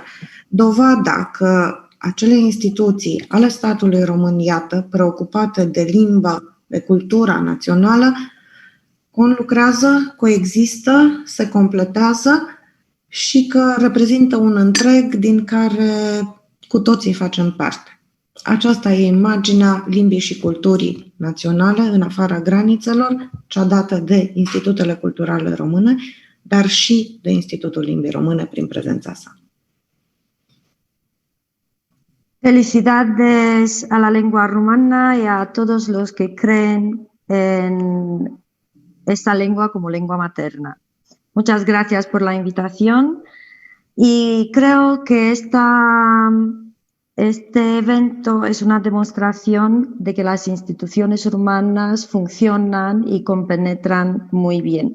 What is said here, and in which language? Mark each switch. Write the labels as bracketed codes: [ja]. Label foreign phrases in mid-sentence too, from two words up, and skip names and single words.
[ro] Dovada că acele instituții ale statului român, iată, preocupate de limba, de cultura națională, conlucrează, coexistă, se completează și că reprezintă un întreg din care cu toții facem parte. Aceasta e imaginea limbii și culturii naționale în afara granițelor, cea dată de Institutele Culturale Române, dar și de Institutul Limbii Române prin prezența sa. [es] Felicidades a la lengua rumana y a todos los que creen en esta lengua como lengua materna. Muchas gracias por la invitación y creo que este evento es una demostración de que las instituciones rumanas funcionan y compenetran muy bien.